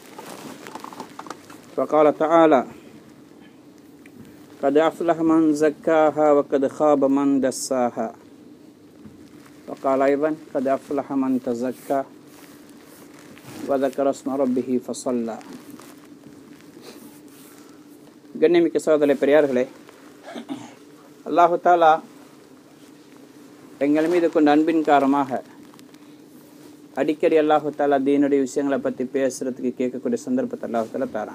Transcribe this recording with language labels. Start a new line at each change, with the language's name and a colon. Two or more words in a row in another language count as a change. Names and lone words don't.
Arabic: فقال تعالى قد أفلح من زكاها وقد خاب من دساها. وقال أيضا قد أفلح من تزكى وذكر اسم ربه فصلى.
Tamil: கண்ணியமிக்க சகோதரர்களே, பெரியார்களே,
Arabic: الله تعالى
Tamil: எங்கள் மீது கொண்ட அன்பின் காரணமாக அடிக்கடி
Arabic: الله تعالى
Tamil: தீனுடைய விஷயங்களை பற்றி பேசுறதுக்கு கேட்கக்கூடிய சந்தர்ப்பத்தை
Arabic: الله تعالى
Tamil: தரான்.